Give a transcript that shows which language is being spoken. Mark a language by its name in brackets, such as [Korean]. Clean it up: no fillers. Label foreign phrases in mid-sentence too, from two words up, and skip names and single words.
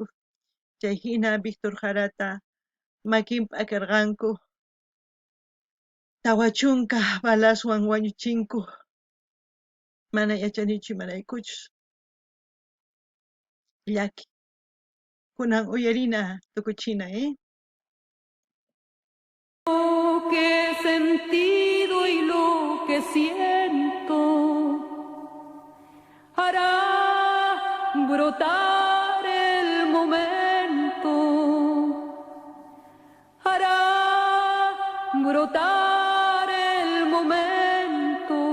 [Quechua] Chay hina Víctor Jarata makinpi akirqanku, tawa chunka balaswan wañuchinku. Mana yachanichu imaraykuchus. Llaki. Kunan uyarina tukuchina, [Spanish] Lo que he sentido y lo que siento hará brotar el momento, hará brotar el momento.